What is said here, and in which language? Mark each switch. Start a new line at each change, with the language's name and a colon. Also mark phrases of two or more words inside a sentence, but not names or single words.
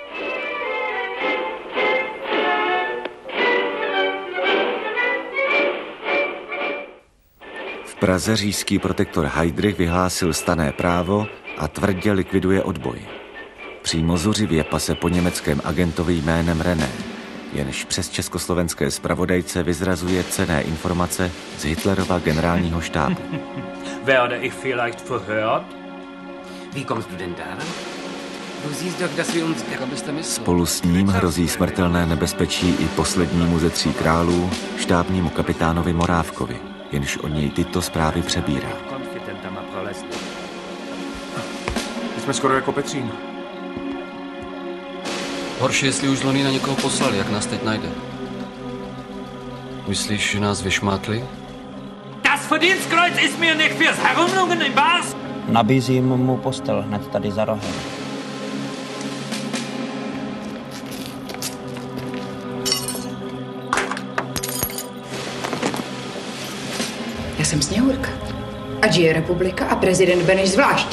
Czech: V Praze říšský protektor Heydrich vyhlásil stanné právo a tvrdě likviduje odboj. Přímo zuřivě pase po německém agentovi jménem René, jenž přes československé zpravodajce vyzrazuje cenné informace z Hitlerova generálního štábu.
German: Werde ich vielleicht verhört? Wie kommst du denn daran? Du siehst doch, dass wir uns...
Czech: Spolu s ním hrozí smrtelné nebezpečí i poslednímu ze 3 králů, štábnímu kapitánovi Morávkovi, jenž od něj tyto zprávy přebírá. Jsme skoro jako Petřín. Horší, jestli už z Londýna někoho poslali, jak nás teď najde. Myslíš, že nás vyšmátli?
German: Das Verdienstkreuz ist mir nicht fürs Herumlungen in Bars.
Czech: Nabízím mu postel hned tady za rohem. Já jsem Sněhurka. Ať žije republika a prezident Beneš zvlášť.